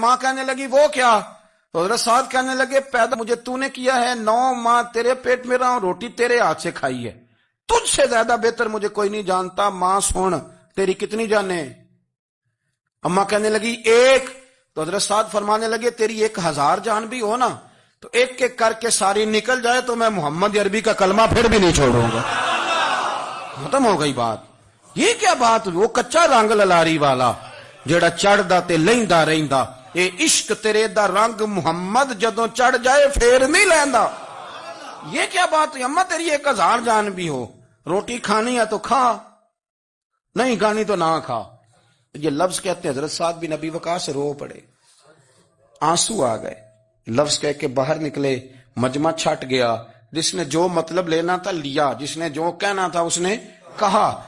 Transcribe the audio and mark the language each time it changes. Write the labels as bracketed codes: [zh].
[ur] ماں کہنے لگی وہ کیا؟ تو حضرت سعد کہنے لگے پیدا مجھے تو نے کیا ہے، 9 ماہ تیرے پیٹ میں رہا ہوں، روٹی تیرے ہاتھ سے کھائی ہے، تجھ سے زیادہ بہتر مجھے کوئی نہیں جانتا. ماں سن تیری کتنی جانیں؟ اما کہنے لگی 1. تو حضرت سعد فرمانے لگے تیری 1000 جان بھی ہو نا تو ایک ایک کر کے ساری نکل جائے تو میں محمد عربی کا کلمہ پھر بھی نہیں چھوڑوں گا. ختم ہو گئی بات. یہ کیا بات؟ [pa] وہ کچا رنگ للاری والا جڑا چڑھدا تے لیندا رہندا، اے عشق تیرے دا رنگ محمد جدوں چڑھ جائے پھر نہیں لیندا. [ur] یہ کیا بات ہوئی؟ اما تیری 1000 جان بھی ہو، روٹی کھانی ہے تو کھا، نہیں کھانی تو نہ کھا. یہ لفظ کہتے ہیں حضرت سعد بن ابی وقاص سے رو پڑے، آنسو آ گئے. لفظ کہہ کے باہر نکلے، مجمع چھٹ گیا. جس نے جو مطلب لینا تھا لیا، جس نے جو کہنا تھا اس نے کہا.